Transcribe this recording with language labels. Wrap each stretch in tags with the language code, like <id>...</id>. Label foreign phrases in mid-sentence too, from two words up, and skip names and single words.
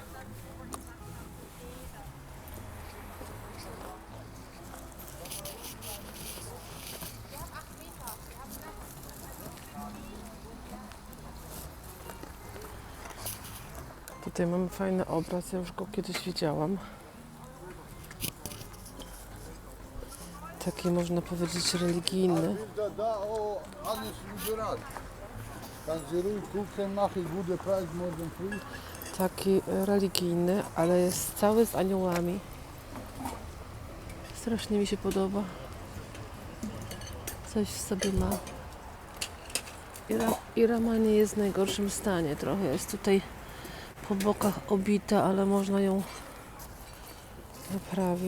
<pl>Tutaj mamy fajny obraz, ja już go kiedyś widziałam. Taki można powiedzieć religijny.</pl> <de>Da auch alles überall. Kannst du ruhig gucken, mache ich gute Preis morgen früh.</de> <pl>Taki religijny, ale jest cały z aniołami. Strasznie mi się podoba. Coś w sobie ma. I rama nie jest w najgorszym stanie. Trochę jest tutaj po bokach obita, ale można ją naprawić.</pl>